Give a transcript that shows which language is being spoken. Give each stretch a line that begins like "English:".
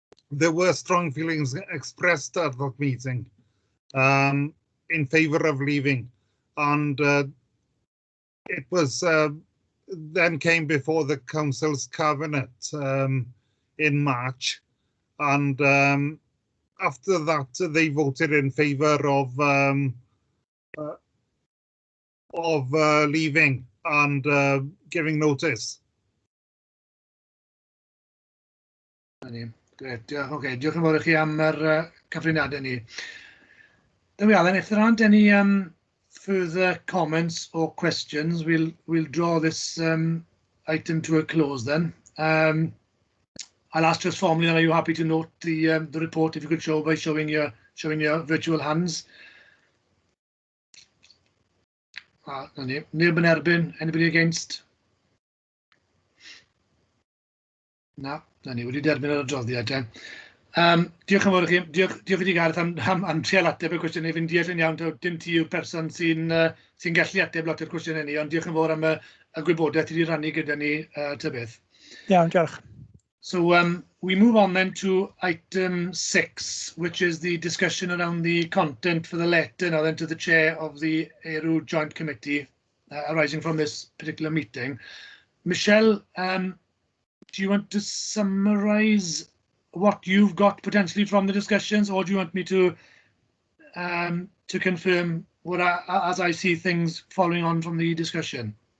English: there were strong feelings expressed at that meeting in favour of leaving, and it was then came before the council's cabinet in March, and after that they voted in favour of leaving and giving notice.
Welsh: Great, okay, diolch yn fawr I chi am yr cyfriniadau ni.
English: There we are then, if there aren't any further comments or questions, we'll draw this item to a close then. I'll ask just formally, are you happy to note the report, if you could show by showing your virtual hands?
Welsh: Neb yn erbyn,
English: anybody against?
Welsh: No, ni wedi derbyn yr adroddiad. Diolch yn fawr I chi, diolch I ti Gareth am trial ateb y cwestiynau. Fi'n deall yn iawn, dim ti yw'r person sy'n gallu ateb lot o'r cwestiynau ni, ond diolch yn fawr am y gwybodaeth ti wedi rannu gyda ni ta beth. Iawn, diolch.
English: So we move on then to item 6, which is the discussion around the content for the letter now then to the chair of the ERW Joint Committee arising from this particular meeting. Michelle, do you want to summarise what you've got potentially from the discussions, or do you want me to confirm what as I see things following on from the discussion?